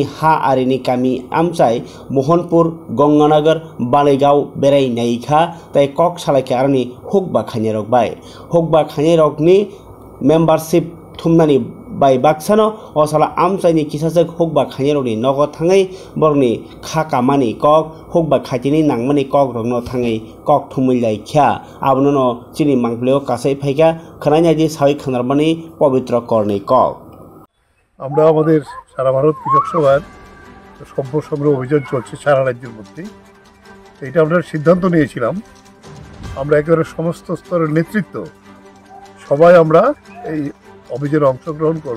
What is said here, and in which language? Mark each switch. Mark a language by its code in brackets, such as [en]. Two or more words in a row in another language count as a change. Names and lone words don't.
[trp] हा आरिनि कामी आमचाई मोहनपुर गंगानगर बालेगाव बेराय नायखा ताई कक सालायखे आरनि हुकबा खाइने रकबाय हुकबा खाइने रकनि मेम्बारशिप थुमनानि बाय बाक्सानो असाला आमचाइनि किसाजक हुकबा खाइने रकनि नग थाङै बरनि खाकामानि कक हुकबा खाइतिनि नांमानि कक रकनो थाङै कक थुमैलाय ख्या आबनो चिनि मांगप्लेओ कासै फाइका खनायनायदि सावै खनारमानि पवित्र करनि कक [bn] আমরা আমাদের সারা ভারত কৃষক সভার সভ্য সংগ্রহ অভিযান চলছে সারা রাজ্যের মধ্যে। এটা আমরা সিদ্ধান্ত নিয়েছিলাম আমরা একেবারে সমস্ত স্তরের নেতৃত্ব সবাই আমরা এই অভিযানে অংশগ্রহণ করব।